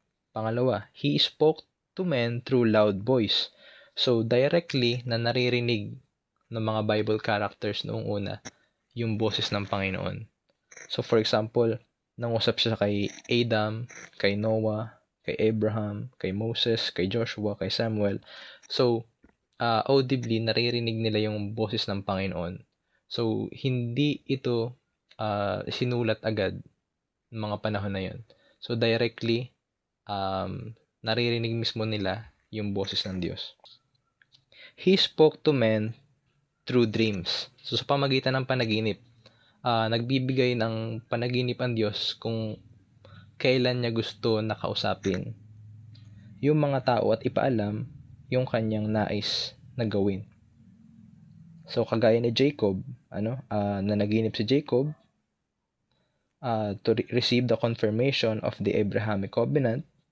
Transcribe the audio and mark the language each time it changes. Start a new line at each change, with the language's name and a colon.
English: Pangalawa, He spoke to men through loud voice.
Filipino: So directly na naririnig ng mga Bible characters noong una yung boses ng Panginoon. So for example, nangusap siya kay Adam, kay Noah, kay Abraham, kay Moses, kay Joshua, kay Samuel. So audibly naririnig nila yung boses ng Panginoon. So hindi ito sinulat agad ng mga panahon na yun. So directly naririnig mismo nila yung boses ng Diyos.
English: He spoke to men through dreams.
Filipino: So sa pamagitan ng panaginip, nagbibigay ng panaginip ang Diyos kung kailan niya gusto na kausapin yung mga tao at ipaalam yung kanyang nais na gawin. So kagaya ni Jacob, na naginip si Jacob
English: to receive the confirmation of the Abrahamic covenant.